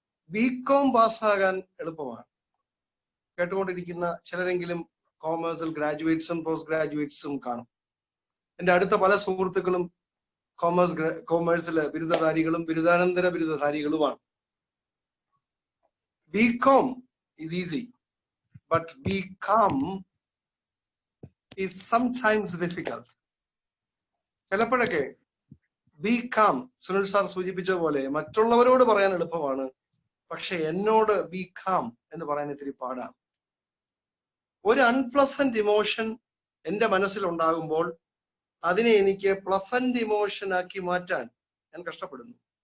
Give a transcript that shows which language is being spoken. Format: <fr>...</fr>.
<ml>BCom പാസ്സാകാൻ എളുപ്പമാണ്. കേട്ടുകൊണ്ടിരിക്കുന്ന ചിലരെങ്കിലും കോമേഴ്സിൽ ഗ്രാജുവേറ്റ്സും പോസ്റ്റ് ഗ്രാജുവേറ്റ്സും കാണും. എൻ്റെ അടുത്ത പല സുഹൃത്തുക്കളും കോമേഴ്സിലെ ബിരുദധാരികളും ബിരുദാനന്തര ബിരുദധാരികളുമാണ്.</ml> <en>BCom is easy, but become is sometimes difficult.</en> <ml>ചിലപ്പോഴൊക്കെ ബികം സുനിൽ സാർ സൂചിപ്പിച്ച പോലെ മറ്റുള്ളവരോട് പറയാൻ എളുപ്പമാണ്, പക്ഷെ എന്നോട് ബികം എന്ന് പറയാൻ ഇത്തിരി പാടാണ്. ഒരു അൺപ്ലസന്റ് ഇമോഷൻ എൻ്റെ മനസ്സിൽ ഉണ്ടാകുമ്പോൾ അതിനെ എനിക്ക് പ്ലസന്റ് ഇമോഷൻ ആക്കി മാറ്റാൻ ഞാൻ കഷ്ടപ്പെടുന്നു.</ml>